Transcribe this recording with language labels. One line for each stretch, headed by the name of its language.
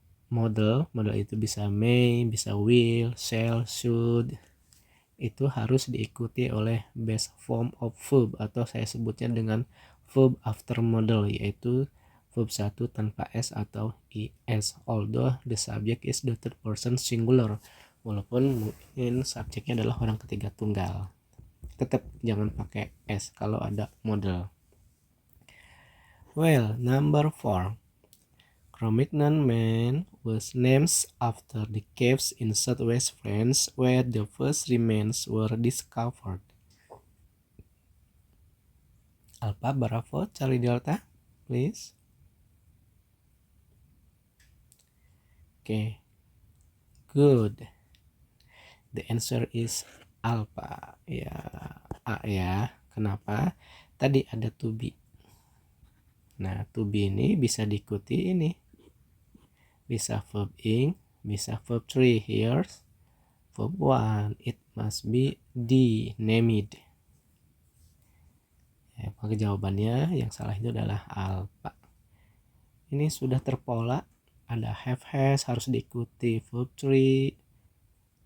Indonesian: model itu bisa may, bisa will, shall, should, itu harus diikuti oleh base form of verb atau saya sebutnya dengan verb after model, yaitu verb 1 tanpa s atau is,
English: although the subject is the third person singular,
Indonesian: walaupun mungkin subjeknya adalah orang ketiga tunggal, tetap jangan pakai s kalau ada model.
English: Well, number 4. Cro-Magnon Man was named after the caves in southwest France where the first remains were discovered. Alpha, Bravo, Charlie, Delta, please. Okay, good. The answer is Alpha.
Indonesian: Ya, A ya. Kenapa? Tadi ada to be. Nah, to be ini bisa diikuti ini. Bisa verb ing, bisa verb 3.
English: Here's verb 1. It must be the named.
Indonesian: Ya, maka jawabannya yang salah itu adalah alpha. Ini sudah terpola. Ada have has harus diikuti verb 3.